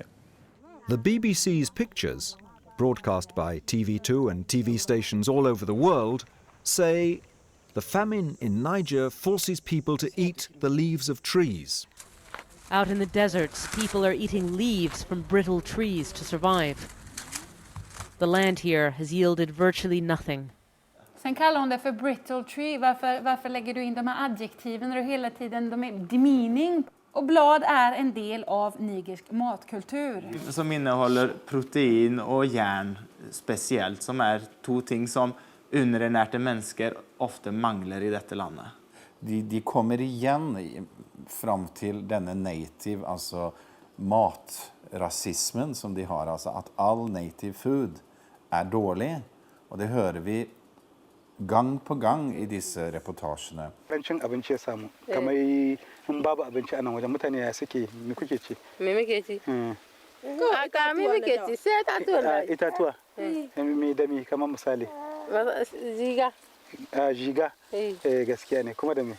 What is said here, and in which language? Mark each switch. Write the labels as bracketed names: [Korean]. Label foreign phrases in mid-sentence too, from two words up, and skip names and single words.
[English] The BBC's pictures, broadcast by TV2 and TV stations all over the world, say the famine in Niger forces people to eat the leaves of trees. Out in the deserts, people are eating leaves from brittle trees to survive. The land here has yielded virtually nothing. [Swedish] Sen kallar hon det för [English] brittle tree. [Swedish] Varför lägger du in de här adjektiven när du hela tiden de är demeaning? Och blad är en del av nigersk matkultur. Som innehåller protein och järn speciellt, som är två ting som [Norwegian] underernærte mennesker ofte mangler i dette landet. [Swedish] De kommer igen fram till denne native, alltså matrasismen som de har, alltså att all [English] native food [Swedish] är dålig. Och det hör vi gang på gang i disse reportagerna. [Hausa] Rancin abinci ya samu, kamar in babu abinci a nan wajen mutane ya suke, me kuke ci? Me muke ci? Ka me muke ci sai itatuwa. Itatuwa? Me da me kamar misali? Jiga. Jiga? Gaskiya ne, kuma da me?